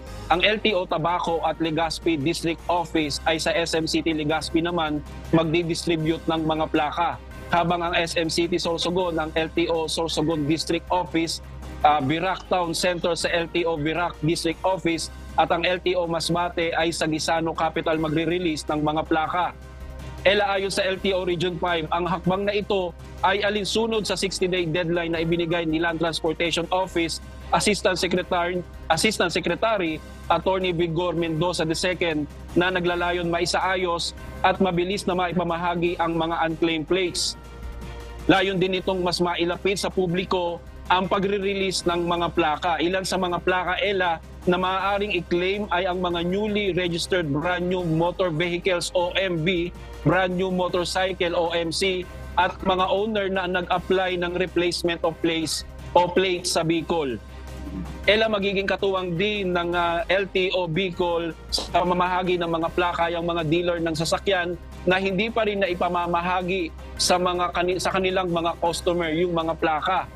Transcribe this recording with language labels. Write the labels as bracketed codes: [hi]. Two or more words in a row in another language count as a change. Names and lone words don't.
[tl] Ang LTO Tabaco at Legazpi District Office ay sa SM City Legazpi naman magdi-distribute ng mga plaka. Habang ang SM City Sorsogon, ang LTO Sorsogon District Office, Virac Town Center sa LTO Virac District Office at ang LTO Masbate ay sa Gisano Capital magre-release ng mga plaka. Ayon sa LTO Region 5, ang hakbang na ito ay alinsunod sa 60-day deadline na ibinigay ni Land Transportation Office Assistant Secretary Attorney Vigor Mendoza II na naglalayon maisaayos at mabilis na maipamahagi ang mga [en] unclaimed plates. [tl] Layon din itong mas mailapit sa publiko ang pagre-release ng mga plaka. Ilan sa mga plaka na maaaring i-claim ay ang mga [en] newly registered brand new motor vehicles OMV, brand new motorcycle OMC [tl] at mga owner na nag-apply ng [en] replacement of plates [tl] o plates sa Bicol. magiging katuwang din ng LTO Bicol sa pamamahagi ng mga plaka yung mga dealer ng sasakyan na hindi pa rin na ipamamahagi sa kanilang mga customer yung mga plaka.